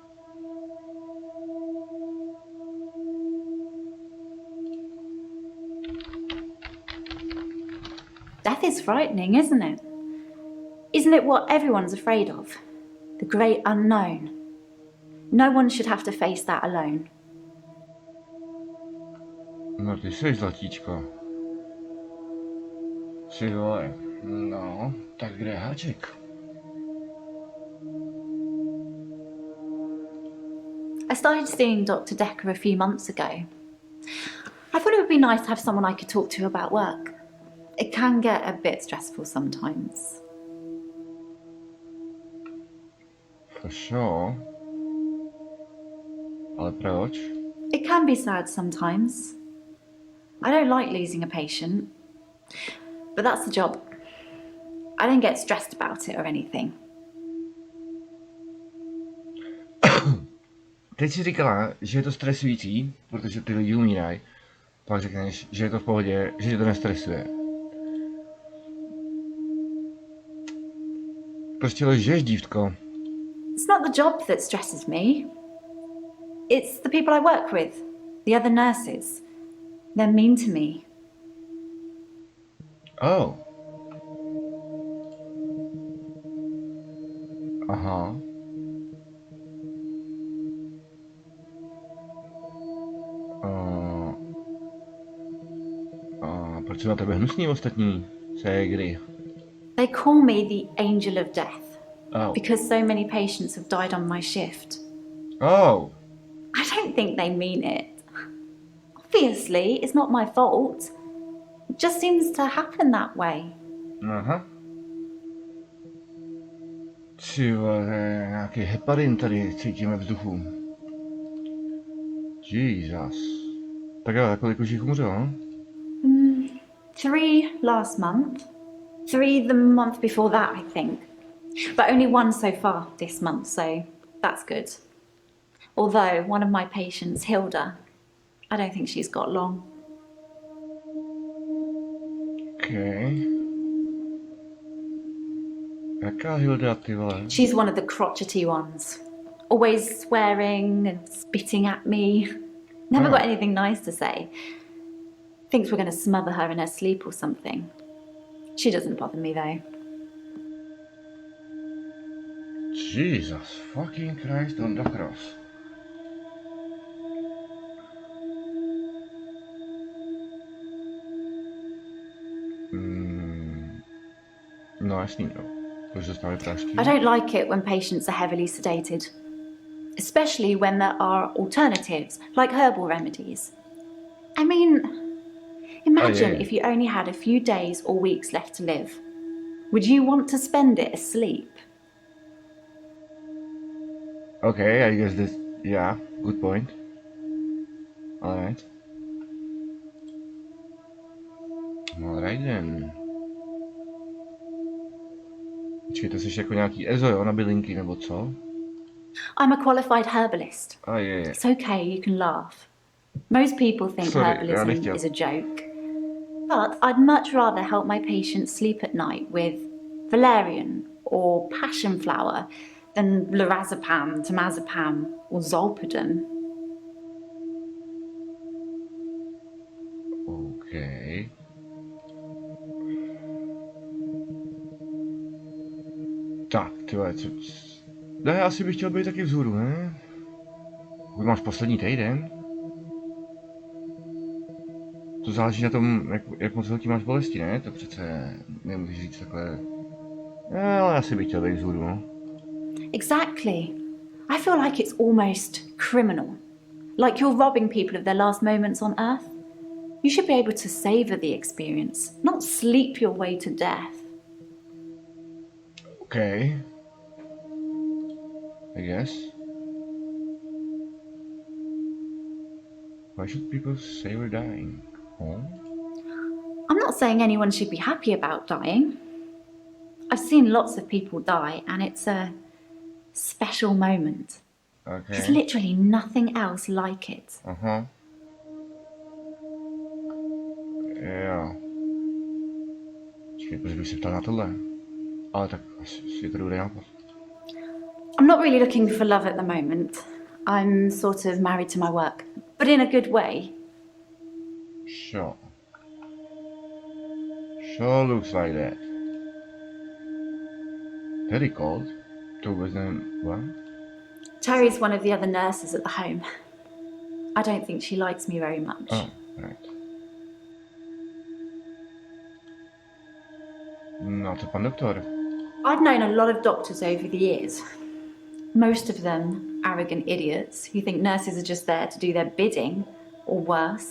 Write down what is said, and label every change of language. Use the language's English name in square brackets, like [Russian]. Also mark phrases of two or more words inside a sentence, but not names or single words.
[English] Death is frightening, isn't it? Isn't it what everyone's afraid of? The great unknown. No one should have to face that alone. [Czech] No ty jsi zlatíčko. Ty vole. No, tak kde je háček? [English] I started seeing Dr. Dekker a few months ago. I thought it would be nice to have someone I could talk to about work. It can get a bit stressful sometimes. For sure. [Czech] Ale proč? [English] It can be sad sometimes. I don't like losing a patient, but that's the job. I don't get stressed about it or anything. [Czech] Teď si říkala, že je to stresující, protože ty lidi umírají. Pak řekneš, že je to v pohodě, že tě to nestresuje. Prostě lžeš, dívko. [English] It's not the job that stresses me. It's the people I work with, the other nurses. They're mean to me. Oh. Aha. [Czech] Proč jsou na tebe hnusní ostatní ségry? [English] They call me the angel of death. Oh. Because so many patients have died on my shift. Oh. I don't think they mean it. Obviously, it's not my fault. It just seems to happen that way. [Czech] Aha. Ty vole, nějaký heparin tady cítíme vzduchu. [English] Jesus. [Czech] Tak jo, kolik už jich umřelo? [English] 3 last month. 3 the month before that, I think. But only 1 so far this month, so that's good. Although one of my patients, Hilda, I don't think she's got long. Okay. [Czech] Jaká Hilda, ty vole? [English] She's one of the crotchety ones. Always swearing and spitting at me. Never got anything nice to say. Thinks we're going to smother her in her sleep or something. She doesn't bother me though. Jesus fucking Christ on the cross. [Czech] No, jasný, no. Proč dostávají prášky? [English] I don't like it when patients are heavily sedated. Especially when there are alternatives, like herbal remedies. I mean, imagine if you only had a few days or weeks left to live. Would you want to spend it asleep? Okay, I guess this... Yeah, good point. Alright. Alright then. [Czech] Počkej, to jsi jako nějaký EZO, jo, na bylinky, nebo co? [English] I'm a qualified herbalist. Oh, yeah. It's okay, you can laugh. Most people think herbalism is a joke. But I'd much rather help my patients sleep at night with valerian or passion flower than lorazepam, temazepam or zolpidem. Okay. [Czech] Tak, tyhle, co... Ne, asi bych chtěl být taky vzhůru, ne? Pokud máš poslední týden? To záleží na tom, jak moc velký máš bolesti, ne? To přece nemůžeš říct takhle... Ale asi bych chtěl být vzhůru, no. [English] Exactly. I feel like it's almost criminal. Like you're robbing people of their last moments on Earth. You should be able to savor the experience, not sleep your way to death. Okay. I guess. Why should people savor dying? Huh? I'm not saying anyone should be happy about dying. I've seen lots of people die, and it's a special moment. There's Okay. literally nothing else like it. [Czech] Aha. Jo. Počkej, proč bych se ptal na tohle? Ale tak asi je to dobrý nápad. [English] I'm not really looking for love at the moment. I'm sort of married to my work, but in a good way. Sure. Sure looks like that. Very cold. [Czech] To vůbec nevím, [English] what? Terry's one of the other nurses at the home. I don't think she likes me very much. Oh, right. [Czech] No to pan doktor. [English] I've known a lot of doctors over the years. Most of them arrogant idiots who think nurses are just there to do their bidding, or worse.